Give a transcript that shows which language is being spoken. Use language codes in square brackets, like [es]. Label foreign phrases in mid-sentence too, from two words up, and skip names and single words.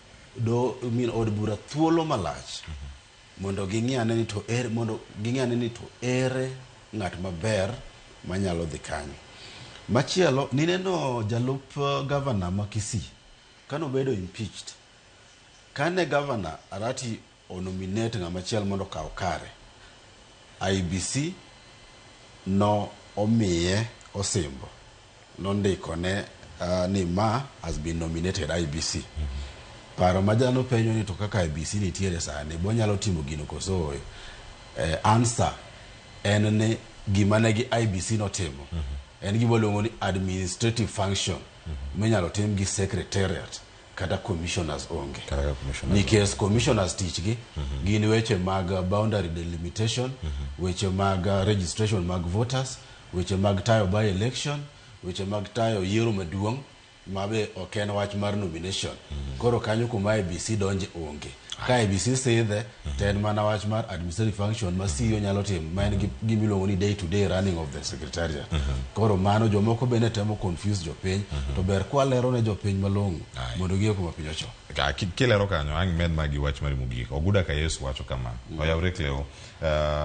[luo] od bura thuolo malach mondo ging'iane ni to ere ng'at maber manyalo dhi kanyo machielo nineno jalup governor ma Kisii kano bedo impeached kane governor Arati onominate ng'ama chiel mondo kaw kare IBC no omiye osimbo nondiko ne ni ma [en] has been nominated [luo] IBC paro majano penyo ni to kaka IBC nitiere sani bonyalo timo gino koso answer en ne gima ne gi IBC notimo en gima luongo ni [en] administrative function [luo] menyalo tim gi secretariat kata commissioners onge nikech commissioners tichgi gin weche mag [en] boundary delimitation [luo] weche mag registration mag voters weche mag tayo [en] by election [luo] weche mag tayo yiero maduong' mabe oken wach mar nomination koro kanyo kuma IBC donje onge ka IBC sidhe ten mana wach mar [en] administrative function [luo] ma CEO nyalo timo ma en gimiluongo ni [en] day to day running of the secretariat [luo] koro mano jomoko bene temo confuse jopiny to ber kwa lero ne jopiny malong'o mondo giye kuma piny ocho kilero kanyo ang' med magi wach mar mogik oguda ka Yesu wacho kama oyawre kleo